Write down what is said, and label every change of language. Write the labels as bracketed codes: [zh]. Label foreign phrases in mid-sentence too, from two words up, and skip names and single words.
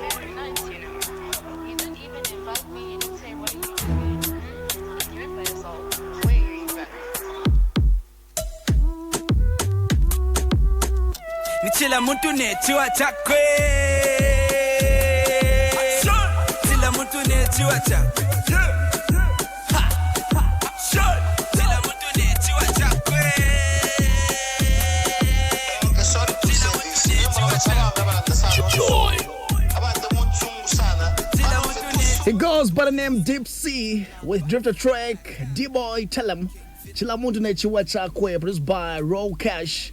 [bem] Chila muntu netiwa chakwe. Chila muntu netiwa chakwe. Chila muntu netiwa chakwe. [en] Joy. It goes by the name Deep Sea with Drifter Track, D-Boy, tell him. Chilamuntu Nechiwa Chakwe, produced by Raw Cash.